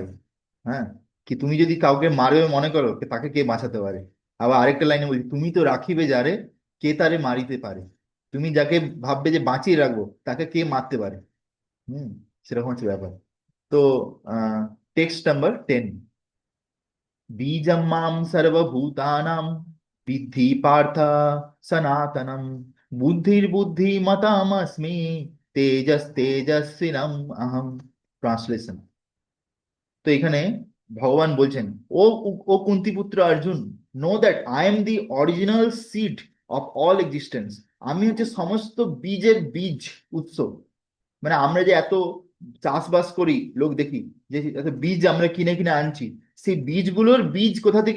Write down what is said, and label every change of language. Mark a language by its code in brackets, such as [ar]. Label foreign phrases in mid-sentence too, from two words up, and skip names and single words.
[bn] হ্যাঁ, কি তুমি যদি কাউকে মারবে মনে করো, তাকে কে বাঁচাতে পারে? আবার আরেকটা লাইনে বলছি, তুমি তো রাখিবে যারে কে তারে মারিতে পারে। তুমি যাকে ভাববে যে বাঁচিয়ে রাখবো, তাকে কে মারতে পারে? হুম, সেরকম হচ্ছে ব্যাপার। তো [en] text number [bn] 10, [sa] बीजम्मां सर्वभूतानां विद्धि पार्थ सनातनम, बुद्धिर्बुद्धिमतामस्मि, तेजस्तेजस्विनम अहम। [bn] ট্রান্সলেশন। তো এখানে ভগবান বলছেন, ও ও কুন্তিপুত্র অর্জুন, [en] know that I am the original seed of all existence. [bn] আমি হচ্ছে সমস্ত বীজের বীজ, উৎস। মানে আমরা যে এত চাষবাস করি, লোক দেখি যে এত বীজ আমরা কিনে কিনে আনছি, সেই বীজগুলোর বীজ কোথা থেকে?